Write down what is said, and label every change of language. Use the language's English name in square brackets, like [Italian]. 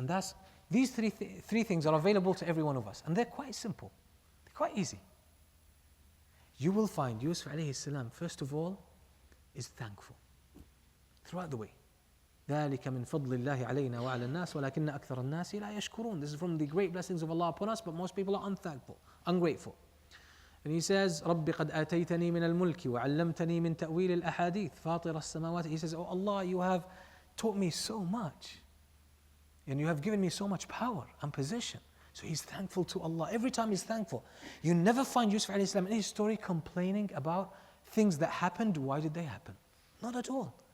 [English] And these three things are available to every one of us. And they're quite simple. They're quite easy. You will find Yusuf alayhi salam, first of all, is thankful. Throughout the way. [Arabic] ذَلِكَ مِنْ فَضْلِ اللَّهِ عَلَيْنَا وَعَلَى النَّاسِ وَلَكِنَّ أَكْثَرَ النَّاسِ لَا يَشْكُرُونَ. [English] This is from the great blessings of Allah upon us, but most people are unthankful, ungrateful. And he says, [Arabic] رَبِّ قَدْ آتَيْتَنِي مِنَ الْمُلْكِ وَعَلَّمْتَنِي مِنْ تَأْوِيلِ الْأَحَادِيثِ فَاطِرَ السَّمَاوَاتِ. [English] He says, oh Allah, you have taught me so much. And you have given me so much power and position. So he's thankful to Allah. Every time he's thankful. You never find Yusuf alayhi salam in his story complaining about things that happened. Why did they happen? Not at all.